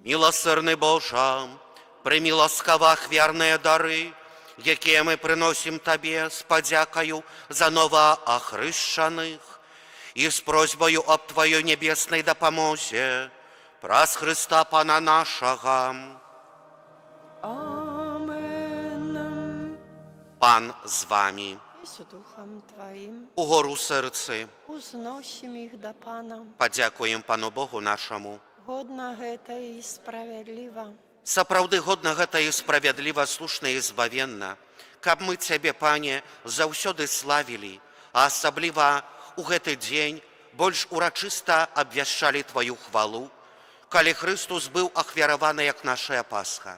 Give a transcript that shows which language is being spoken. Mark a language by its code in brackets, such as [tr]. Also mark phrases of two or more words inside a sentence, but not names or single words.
[uk] Милосердний Боже, прийми ласкаво ахвярні дари, які ми приносимо Тобі з подякою за новоохрещених і з просьбою об Твоїй небесній допомозі, праз Христа Пана нашого. Амен. Пан з вами. І з Духом Твоїм Угору серці, узносим їх до Пана. подякуємо Пану Богу нашому. [be] Годна гэта і справядліва. Сапраўды годна гэта і справядліва, слушна і збавенна, каб мы Цябе, Пане, заўсёды славілі, а асабліва ў гэты дзень больш урачыста абвяшчалі Тваю хвалу, калі Христус быў ахвяраваны як нашая Пасха.